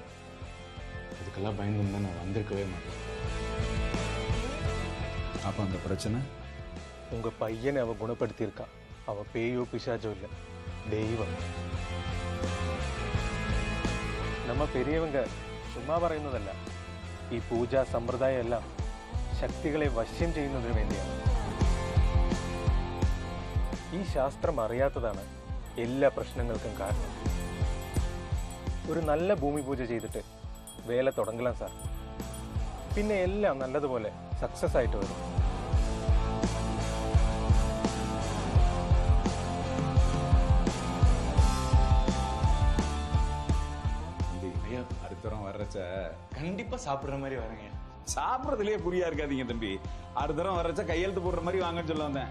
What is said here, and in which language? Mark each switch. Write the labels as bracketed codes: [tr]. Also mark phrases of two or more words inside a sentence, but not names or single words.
[ta] இதுக்கெல்லாம் பயந்து நான் வந்திருக்கவே மாட்டேன். அப்ப அந்த பிரச்சனை உங்க பையனை அவ குணப்படுத்தியிருக்கா. அவ பேயோ பிசாச்சோ இல்லை, தெய்வம். நம்ம பெரியவங்க [ml] ചുമ്മാ പറയുന്നതല്ല. ഈ പൂജ സമ്പ്രദായം എല്ലാം ശക്തികളെ വശ്യം ചെയ്യുന്നതിന് വേണ്ടിയാണ്. ഈ ശാസ്ത്രം അറിയാത്തതാണ് എല്ലാ പ്രശ്നങ്ങൾക്കും കാരണം. ഒരു നല്ല ഭൂമി പൂജ ചെയ്തിട്ട് വേല തുടങ്ങലാം സാർ. പിന്നെ എല്ലാം നല്ലതുപോലെ സക്സസ് ആയിട്ട് വരും. [ta] அடுத்த வாரம் வர்றச்ச கண்டிப்பா சாப்பிடுற மாதிரி வரேங்க. சாப்பிட்றதுலயே புரியா இருக்காதீங்க தம்பி. அடுத்த தரம் வர்றச்ச கையெழுத்து போடுற மாதிரி வாங்கன்னு சொல்ல வந்தேன்.